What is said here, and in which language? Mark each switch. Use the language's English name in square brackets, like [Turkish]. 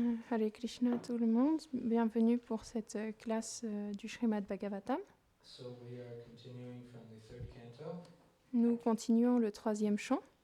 [French] Hare Krishna tout le monde, bienvenue pour cette classe du Srimad Bhagavatam. [English] So we are continuing from the third canto, [French] Nous continuons le troisième chant,